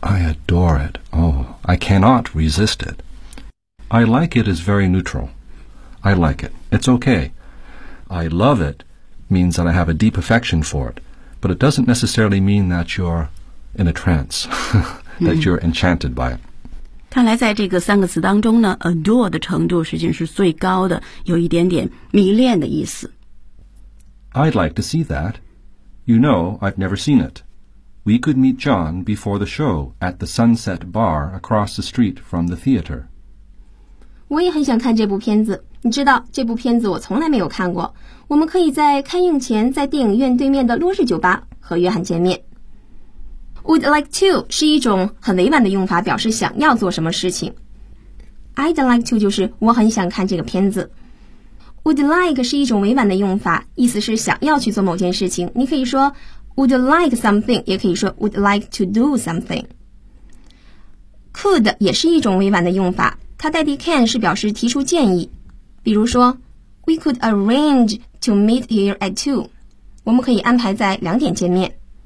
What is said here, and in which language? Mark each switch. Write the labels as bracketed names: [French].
[English] I adore it. Oh, I cannot resist it. I like it is very neutral. I like it. It's okay. I love itmeans that I have a deep affection for it. But it doesn't necessarily mean that you're in a trance, that you're enchanted by it. [Chinese] 看来在这个三个词当中呢 adore 的程度实际是最高的，有一点点迷恋的意思。 [English] I'd like to see that. You know, I've never seen it. We could meet John before the show at the Sunset Bar across the street from the theater. [Chinese] 我也很想看这部片子。你知道这部片子我从来没有看过，我们可以在开映前在电影院对面的落日酒吧和约翰见面。 [English] Would like to [Chinese] 是一种很委婉的用法，表示想要做什么事情。 [English] I'd like to [Chinese] 就是我很想看这个片子。Would like 是一种委婉的用法，意思是想要去做某件事情。你可以说 [English] Would like something， [Chinese] 也可以说 [English] Would like to do something。 [Chinese] Could 也是一种委婉的用法，它代替 can 是表示提出建议。比如说 [English] ,We could arrange to meet here at 2. [Chinese] 我们可以安排在两点见面。